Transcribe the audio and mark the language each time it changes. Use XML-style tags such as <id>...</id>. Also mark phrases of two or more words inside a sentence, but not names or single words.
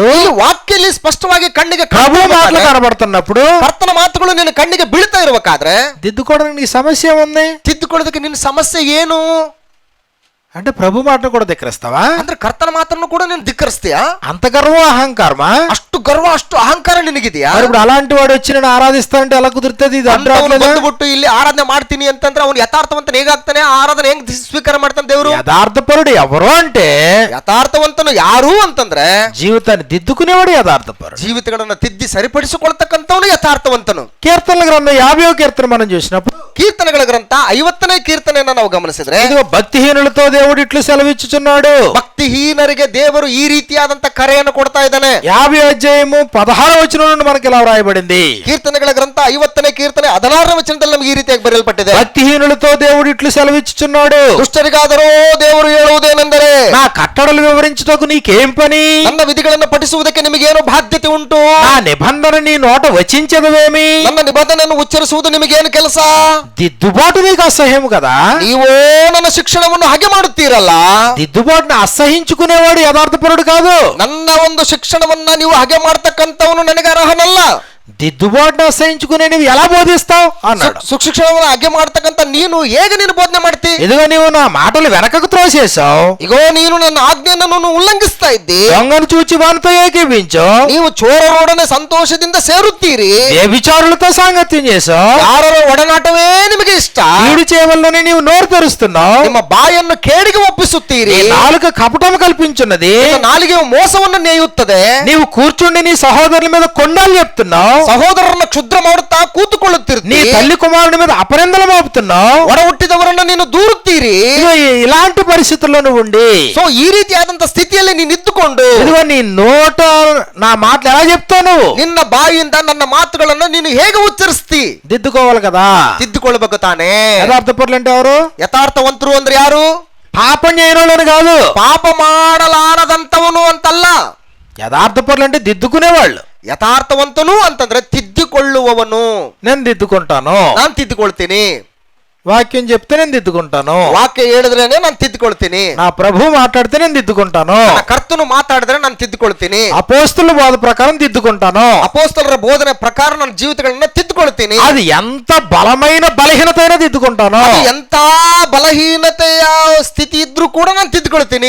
<kn>ಈ ವಾಕ್ಯದಲ್ಲಿ ಸ್ಪಷ್ಟವಾಗಿ ಕಣ್ಣಿಗೆ</kn> <te>ప్రభు మాటలు కనబడుతున్నప్పుడు,</te> <kn>ಕರ್ತನ ಮಾತುಗಳು ನಿನ್ನ ಕಣ್ಣಿಗೆ ಬೀಳ್ತಾ ಇರಬೇಕಾದ್ರೆ</kn> <te>దిద్దుకోవడానికి నీ సమస్య ఏముంది?</te> <kn>ತಿದ್ದುಕೊಳ್ಳೋದಕ್ಕೆ ನಿನ್ನ ಸಮಸ್ಯೆ ಏನು?</kn> <te>అంటే ప్రభు మాటను కూడా ధిక్కరిస్తావా?</te> <kn>ಅಂದ್ರೆ ಕರ್ತನ ಮಾತನ್ನು ಕೂಡ ನೀನು ಧಿಕ್ಕರಿಸ್ತೀಯಾ?</kn> <te>అంత గర్వం అహంకారమా?</te> <kn>ಅಷ್ಟು ಗರ್ವ ಅಷ್ಟು ಅಹಂಕಾರ ನಿನಗಿದೆಯಾ?</kn> <te>మరి ఇప్పుడు అలాంటి వాడు వచ్చి నేను ఆరాధిస్తా అంటే ఎలా కుదురుతుంది? ఇది</te> <kn>ಬಂದ್ಬಿಟ್ಟು ಇಲ್ಲಿ ಆರಾಧನೆ ಮಾಡ್ತೀನಿ ಅಂತಂದ್ರೆ ಅವನು ಯಥಾರ್ಥವಂತನ ಹೇಗಾಗ್ತಾನೆ? ಆರಾಧನೆ ಹೆಂಗ್ ಸ್ವೀಕಾರ ಮಾಡ್ತಾನೆ ದೇವರು?</kn> <te>యథార్థపరుడు ఎవరు అంటే</te> <kn>ಯಥಾರ್ಥವಂತನು ಯಾರು ಅಂತಂದ್ರೆ</kn> <te>జీవితాన్ని దిద్దుకునేవాడు యథార్థపరుడు.</te> <kn>ಜೀವಿತಗಳನ್ನ ತಿದ್ದಿ ಸರಿಪಡಿಸಿಕೊಳ್ತಕ್ಕಂಥವನು ಯಥಾರ್ಥವಂತನು.</kn> <te>కీర్తనల గ్రంథం 50వ కీర్తన మనం చూసినప్పుడు</te> <kn>ಕೀರ್ತನೆಗಳ ಗ್ರಂಥ 50ನೇ ಕೀರ್ತನೆಯನ್ನ ನಾವು ಗಮನಿಸಿದ್ರೆ</kn> <te>ఇదిగో భక్తిహీనులతో దేవుడు ఇట్లు సెలవిచ్చుచున్నాడు.</te> <kn>ಭಕ್ತಿಹೀನರಿಗೆ ದೇವರು ಈ ರೀತಿಯಾದಂತ ಕರೆಯನ್ನು ಕೊಡ್ತಾ ಇದ್ದಾನೆ.</kn> <te>50వ అధ్యాయము 16వ వచనం నుండి మనకి ఇలా వ్రాయబడింది.</te> <kn>ಕೀರ್ತನೆಗಳ ಗ್ರಂಥ 50ನೇ ಕೀರ್ತನೆ 16ನೇ ವಚನದಲ್ಲಿ ನಮಗೆ ಈ ರೀತಿಯಾಗಿ ಬರೆಯಲ್ಪಟ್ಟಿದೆ.</kn> <te>భక్తిహీనులతో దేవుడు ఇట్లు సెలవిచ్చుచున్నాడు.</te> <kn>ದುಷ್ಟರಿಗಾದರೂ ದೇವರು ಹೇಳುವುದೇನೆಂದರೆ,</kn> <te>నా కట్టడలు వివరించుటకు నీకేం పని?</te> <kn>ನನ್ನ ವಿಧಿಗಳನ್ನು ಪಠಿಸುವುದಕ್ಕೆ ನಿಮಗೇನು ಬಾಧ್ಯತೆ ಉಂಟು?</kn> <te>నా నిబంధన నీ నోట వచించదవేమి?</te> <kn>ನನ್ನ ನಿಬಂಧನೆಯನ್ನು ಉಚ್ಚರಿಸುವುದು ನಿಮಗೇನು ಕೆಲಸ?</kn> <te>దిద్దుబాటు నీకు అసహ్యము కదా?</te> <kn>ನೀವೋ ನನ್ನ ಶಿಕ್ಷಣವನ್ನು ಹಾಗೆ ಮಾಡುತ್ತೀರಲ್ಲ.</kn> <te>దిద్దుబాటును అసహించుకునేవాడు యథార్థపరుడు కాదు.</te> <kn>ನನ್ನ ಒಂದು ಶಿಕ್ಷಣವನ್ನ ನೀವು ಹಾಗೆ ಮಾಡ್ತಕ್ಕಂಥವನು ನನಗೆ ಅರ್ಹನಲ್ಲ.</kn> <te>దిద్దుబాటును అసహించుకునే నువ్వు ఎలా బోధిస్తావు అన్నాడు.</te> <kn>ಸುಶಿಕ್ಷಣವನ್ನು ಹಾಗೆ ಮಾಡ್ತಕ್ಕಂಥ ನೀನು ಹೇಗೆ ನೀನು ಬೋಧನೆ ಮಾಡ್ತಿ?</kn> <te>ఇదిగో నీవు నా మాటలు వెనకకు త్రోసేసావు.</te> <kn>ಇಗೋ ನೀನು ನನ್ನ ಆಜ್ಞೆಯನ್ನು ಉಲ್ಲಂಘಿಸ್ತಾ ಇದ್ದಿ.</kn> <te>దొంగను చూచి వానితో ఏకీపించు.</te> <kn>ನೀವು ಚೋರರೊಡನೆ ಸಂತೋಷದಿಂದ ಸೇರುತ್ತೀರಿ.</kn> <te>వ్యభిచారులతో సాంగత్యం చేసావు.</te> <kn>ಯಾರರ ಒಡನಾಟವೇ ನಿಮಗೆ ಇಷ್ಟ.</kn> <te>కీడు చేయవలనని నీవు నోరు తెరుస్తున్నావు.</te> <kn>ನಿಮ್ಮ ಬಾಯನ್ನು ಕೇಡಿಗೆ ಒಪ್ಪಿಸುತ್ತೀರಿ.</kn> <te>నాలుక కపటం కల్పించున్నది.</te> <kn>ನಾಲಿಗೆಯು ಮೋಸವನ್ನು ನೇಯುತ್ತದೆ.</kn> <te>నీవు కూర్చుండి నీ సహోదరుల మీద కొండాలు చెప్తున్నావు.</te> <kn>ಸಹೋದರರನ್ನ ಕ್ಷುದ್ರ ಮಾಡುತ್ತಾ ಕೂತುಕೊಳ್ಳುತ್ತೀರಿ.</kn> <te>నీ తల్లి కుమారుని మీద అపనిందలు మోపుతున్నావు.</te> <kn>ಒಡ ಹುಟ್ಟಿದವರನ್ನ ನೀನು ದೂರುತ್ತೀರಿ.</kn> <te>ఇలాంటి పరిస్థితుల్లో నువ్వు ఉండి</te> <kn>ಸೊ ಈ ರೀತಿಯಾದಂತ ಸ್ಥಿತಿಯಲ್ಲಿ ನೀನು ಇದ್ದುಕೊಂಡು</kn> <te>ఇదిగో నీ నోట నా మాటలు ఎలా చెప్తావు? నువ్వు</te> <kn>ನಿನ್ನ ಬಾಯಿಯಿಂದ ನನ್ನ ಮಾತುಗಳನ್ನು ನೀನು ಹೇಗೆ ಉಚ್ಚರಿಸ್ತಿ?</kn> <te>దిద్దుకోవాలి కదా.</te> <kn>ತಿದ್ದುಕೊಳ್ಬೇಕು ತಾನೇ.</kn> <te>యథార్థపరులు అంటే ఎవరు?</te> <kn>ಯಥಾರ್ಥವಂತರು ಅಂದ್ರೆ ಯಾರು?</kn> <te>పాపం చేయనోళ్ళని కాదు,</te> <kn>ಪಾಪ ಮಾಡಲಾರದಂತವನು ಅಂತಲ್ಲ.</kn> <te>యథార్థపరులు అంటే దిద్దుకునేవాళ్ళు.</te> <kn>ಯಥಾರ್ಥವಂತನು ಅಂತಂದ್ರೆ ತಿದ್ದುಕೊಳ್ಳುವವನು.</kn> <te>నేను దిద్దుకుంటాను.</te> <kn>ನಾನು ತಿದ್ದುಕೊಳ್ತೀನಿ.</kn> <te>వాక్యం చెప్తే నేను దిద్దుకుంటాను.</te> <kn>ವಾಕ್ಯ ಹೇಳಿದ್ರೇನೆ ನಾನು ತಿದ್ದುಕೊಳ್ತೀನಿ.</kn> <te>నా ప్రభు మాట్లాడితే నేను దిద్దుకుంటాను.</te> <kn>ನನ್ನ ಕರ್ತನು ಮಾತಾಡಿದ್ರೆ ನಾನು ತಿದ್ದುಕೊಳ್ತೀನಿ.</kn> <te>అపోస్తుల బోధ ప్రకారం దిద్దుకుంటాను.</te> <kn>ಅಪೊಸ್ತಲರ ಬೋಧನೆ ಪ್ರಕಾರ ನನ್ನ ಜೀವಿತಗಳನ್ನ ತಿದ್ದುಕೊಳ್ತೀನಿ.</kn> <te>అది ఎంత బలమైన బలహీనత అయినా దిద్దుకుంటాను.</te> <kn>ಅದು ಎಂತ ಬಲಹೀನತೆಯ ಸ್ಥಿತಿ ಇದ್ರೂ ಕೂಡ ನಾನು ತಿದ್ದುಕೊಳ್ತೀನಿ.</kn>